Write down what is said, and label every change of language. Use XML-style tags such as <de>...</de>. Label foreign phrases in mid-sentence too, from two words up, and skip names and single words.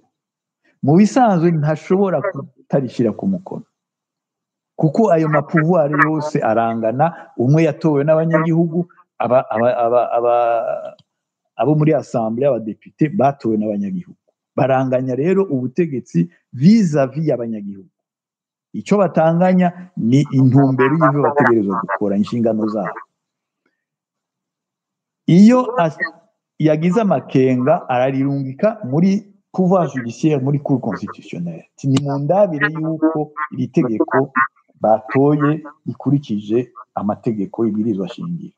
<rn>Mu bisanzwe ntashobora kutarishira ku mukono kuko ayo mapouvoir yose arangana, umwe yatowe n'abanyagihugu, abo muri assemblée, abadepite batowe n'abanyagihugu, baranganya rero ubutegetsi vis-à-vis y'abanyagihugu. Icyo batanganya ni intumbero y'ibyo bategerezwa gukora, inshingano zabo. Iyo yagize amakenga ararirungika muri</rn> <fr>pouvoir judiciaire,</fr> <rn>muri</rn> <fr>cour constitutionnelle,</fr> <rn>ni mu ndabire y'uko iri tegeko batoye rikurikije amategeko y'ibwirizwa shingiro.</rn>